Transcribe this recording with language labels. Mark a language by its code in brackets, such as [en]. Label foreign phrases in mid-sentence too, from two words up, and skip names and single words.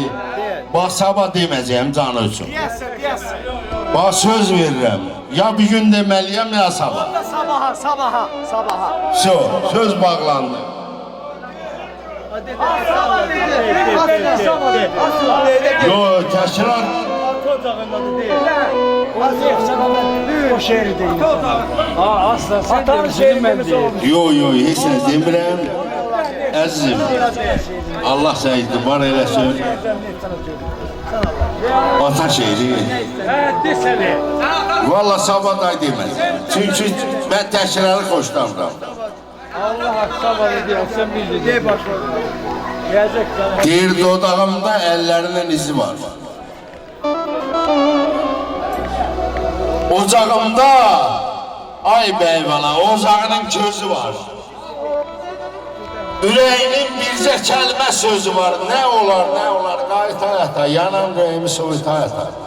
[az] Bax sabah deməyəcəyəm canı üçün. Bax söz verirəm. Ya bir gün deməliyəm ya sabah. Sabaha. Söz bağlandı. Yo təşkilat. [tr] O şehri değil. Asla sen de şehri demişsin. [az] Yo heç nə demirəm. Əzizim. Allah səni etibar eləsin. [tr] Ata şehri. Desene. [az] Vallahi sabah da deməz. Çünki mən təşkilatı xoşlamıram. [tr] Allah sabah ediyor. Sen bildin. De başla. Gelecek sana. [az] Deyir dodağımda əllərinin izi var. Ocağımda ay beyvana ocağının közü var. Ürəyinin bircə kəlmə sözü var. Nə olar, qayıt həyata, yanan ürəyimi soyut həyata.